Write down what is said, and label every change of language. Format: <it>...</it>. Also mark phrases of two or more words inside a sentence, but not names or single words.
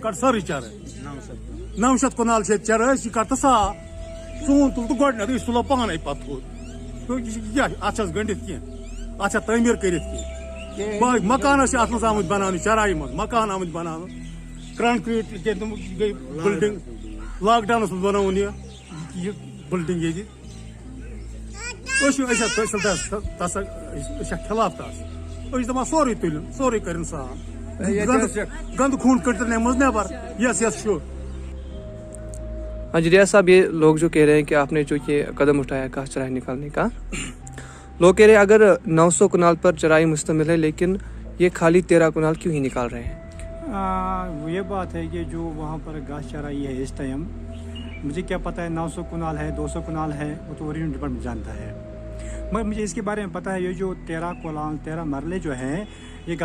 <ks>کڑ سٲرٕے چرٲے 900 کنال چھِ ییٚتہِ چرٲے یہِ کر تہٕ صاف سون تُل تہٕ گۄڈٕنیتھ أسۍ تُلو پانے پتہٕ تھوٚد یہِ چھِ کیٛاہ اتھ چھِ گٔنڈِتھ کینٛہہ اتھ چھا تعمیٖر کٔرِتھ کینٛہہ مکان ٲسۍ اتھ منٛز آمٕتۍ بناونہٕ چراے منٛز مکان آمٕتۍ بناونہٕ کنکریٖٹ گٔے بلڈنگ لاک ڈاونس منٛز بنووُن یہِ بلڈنگ ییٚتہِ أسۍ چھا تحصیلدار تس أسۍ چھا خلاف تس أسۍ چھِ دپان سورُے تُلُن سورُے کٔرِنۍ صاف گندٕ خوٗن کٔڑتن امہِ منٛز نٮ۪بر یس چھُ</ks> <ur>ہاں جی ریاض صاحب یہ لوگ جو کہہ رہے ہیں کہ آپ نے جو یہ قدم اٹھایا گھاس چرائی نکالنے کا لوگ کہہ رہے ہیں اگر 900 کنال پر چرائی مشتمل ہے لیکن یہ خالی 13 کنال کیوں ہی نکال رہے ہیں یہ بات ہے کہ جو وہاں پر گھاس چرائی ہے اس ٹائم مجھے کیا پتہ ہے 900 کنال ہے 200 کنال ہے وہ تو</ur> <en>revenue department</en> <ur>جانتا ہے مگر مجھے اس کے بارے میں پتہ ہے یہ جو 13 کنال 13 مرلے جو ہیں یہ گھاس</ur>